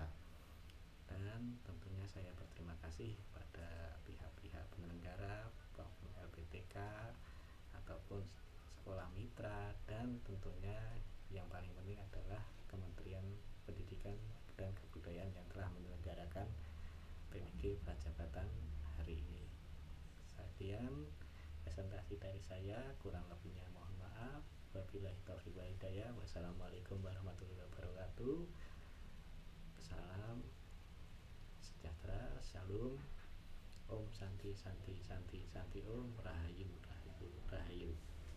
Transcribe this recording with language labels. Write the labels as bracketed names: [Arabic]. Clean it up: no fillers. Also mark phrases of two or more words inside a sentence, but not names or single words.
[Indonesian] Dan tentunya saya berterima kasih pada pihak-pihak penyelenggara maupun LPTK ataupun sekolah mitra, dan tentunya yang paling penting adalah Kementerian Pendidikan dan Kebudayaan yang telah menyelenggarakan PPG Prajabatan hari ini. Sekian presentasi dari saya, kurang lebihnya mohon maaf. [Arabic] وبالله التوفيق والهداية. والسلام عليكم ورحمة الله وبركاته. [Indonesian] Salam sejahtera, shalom, [Sanskrit] om santi santi santi santi, [Balinese] om rahayu rahayu rahayu.